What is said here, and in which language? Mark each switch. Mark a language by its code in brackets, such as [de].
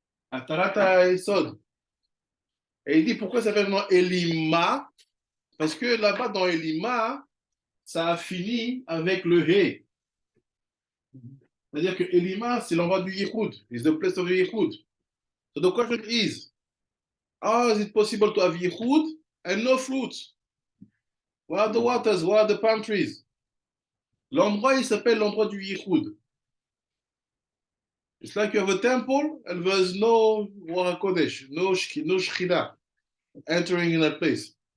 [fr] Atara et Sod. Et il dit pourquoi ça s'appelle Elima? Parce que là-bas dans Elima, ça a fini avec le He. C'est-à-dire que Elima, c'est l'endroit du Yichud. [en] It's the place of the Yichud. So the question is, how is it possible to have Yichud and no fruits? Where are the waters? Where are the palm trees? [fr] L'endroit, il s'appelle l'endroit du Yichud. [en] It's like you have a temple and there's no Ruach HaKodesh, no Shekhinah entering in that place.